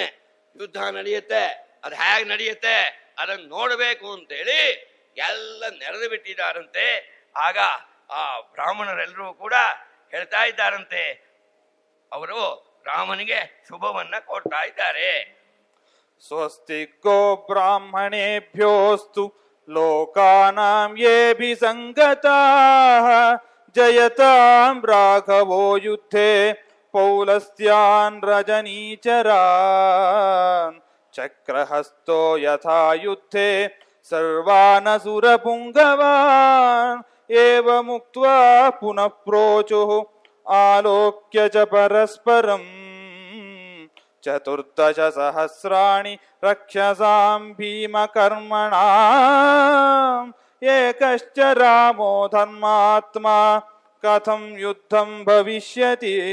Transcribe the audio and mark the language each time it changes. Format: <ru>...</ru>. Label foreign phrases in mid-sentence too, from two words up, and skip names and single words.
<kn>ಯುದ್ಧ ನಡೆಯುತ್ತೆ, ಅದು ಹೇಗೆ ನಡೆಯುತ್ತೆ ಅದನ್ನು ನೋಡಬೇಕು ಅಂತೇಳಿ ಎಲ್ಲ ನೆರೆದು ಬಿಟ್ಟಿದ್ದಾರಂತೆ. ಆಗ ಆ ಬ್ರಾಹ್ಮಣರೆಲ್ಲರೂ ಕೂಡ ಹೇಳ್ತಾ ಇದ್ದಾರಂತೆ, ಅವರು ರಾಮನಿಗೆ ಶುಭವನ್ನ ಕೊಡ್ತಾ ಇದ್ದಾರೆ.</kn> <sa>ಸ್ವಸ್ತಿ ಗೋ ಬ್ರಾಹ್ಮಣೇಭ್ಯೋಸ್ತು ಲೋಕಾನಾಂ ಯೇಭಿ ಸಂಗತಾಃ ಜಯತಾಂ ರಾಘವೋ ಯುದ್ಧೇ ಪೌಲಸ್ತ್ಯಾನ್ ರಜನೀಚರಾನ್ ಚಕ್ರಹಸ್ತೋ ಯಥಾ ಯುದ್ಧೇ ಸರ್ವಾನಸುರಪುಂಗವಾನ್ ಏವಮುಕ್ತ್ವಾ ಪುನಃ ಪ್ರೋಚುಃ ಆಲೋಕ್ಯ ಚ ಪರಸ್ಪರಂ ಚತುರ್ದಶ ಸಹಸ್ರಾಣಿ ರಕ್ಷಸಾಂ ಭೀಮಕರ್ಮಣಾಂ ಏಕಶ್ಚ ರಾಮೋ ಧರ್ಮಾತ್ಮಾ ಕಥಂ ಯುದ್ಧಂ ಭವಿಷ್ಯತಿ.</sa>